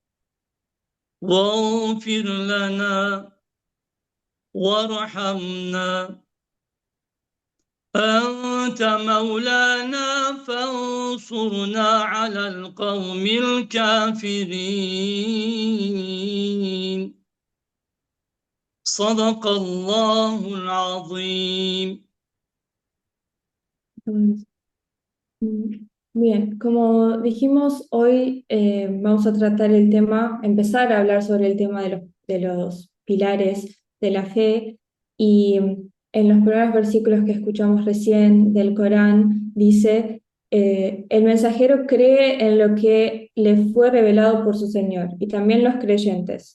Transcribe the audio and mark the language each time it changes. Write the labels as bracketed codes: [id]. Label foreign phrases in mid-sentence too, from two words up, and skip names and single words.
[ar] واغفر لنا وارحمنا أنت مولانا فانصرنا على القوم الكافرين صدق الله العظيم. [es] Bien, como dijimos, hoy vamos a tratar el tema, empezar a hablar sobre el tema de los pilares de la fe, y en los primeros versículos que escuchamos recién del Corán dice, el mensajero cree en lo que le fue revelado por su Señor, y también los creyentes.